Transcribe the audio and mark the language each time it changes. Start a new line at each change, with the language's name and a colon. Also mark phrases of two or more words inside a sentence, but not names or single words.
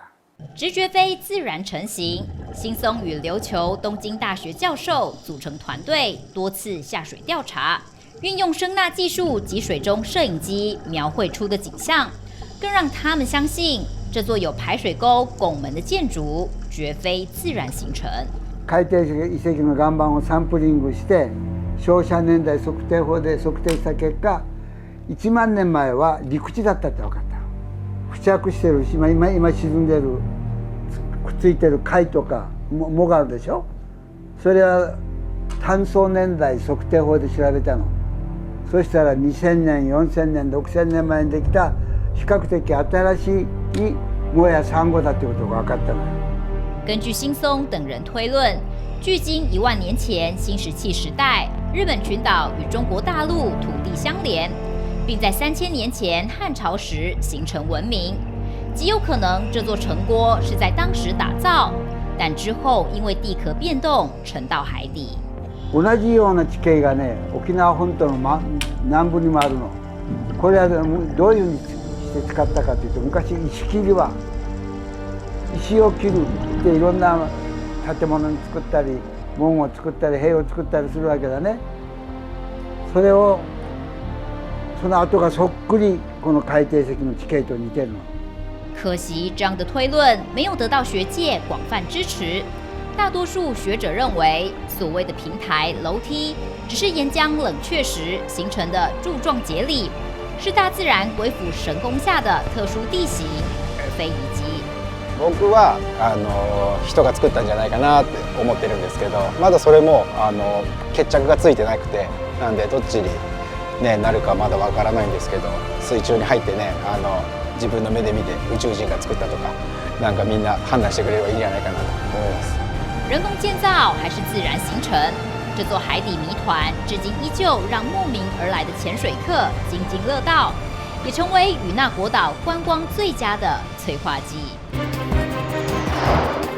Chinese: 直觉飞自然成型，新松与琉球东京大学教授组成团队，多次下水调查，运用声呐技术及水中摄影机描绘出的景象，更让他们相信这座有排水沟、拱门的建筑绝非自然形成。
Japanese: 海底遺跡の岩盤をサンプリングして、照射年代測定法で測定した結果、1万年前は陸地だったって分かった。付着してる今沈んでるくっついてる貝とか藻があるでしょ。それは単層年代測定法で調べたの。そしたら2000年4000年6000年前にできた比較的新しい藻やサンゴだってことが分かったのよ。
Chinese: 根据新松等人推论，距今1万年前新石器时代，日本群岛与中国大陆土地相连。并在3000年前汉朝时形成文明，极有可能这座城郭是在当时打造，但之后因为地壳变动沉到海底。
Japanese: 同じような地形がね、沖縄本島の南部にもあるの。これはどういうふうにして使ったかというと、昔石切りは石を切るっていろんな建物に作ったり、門を作ったり、塀を作ったりするわけだね。それをその跡がそっくりこの海底石の地形と似てるの。
Chinese: 可惜这样的推论没有得到学界广泛支持。大多数学者认为，所谓的平台、楼梯只是岩浆冷却时形成的柱状节理，是大自然鬼斧神工下的特殊地形，而非遗迹。
Japanese: 僕は人が作ったんじゃないかなって思ってるんですけど、まだそれも決着がついてなくて、なんでどっちになるかまだわからないんですけど、水中に入ってね、自分の目で見て宇宙人が作ったとか、なんかみんな判断してくれればいいんじゃないかなと思います。
Chinese: 人工建造还是自然形成？这座海底谜团至今依旧让慕名而来的潜水客津津乐道，也成为与那国岛观光最佳的催化剂。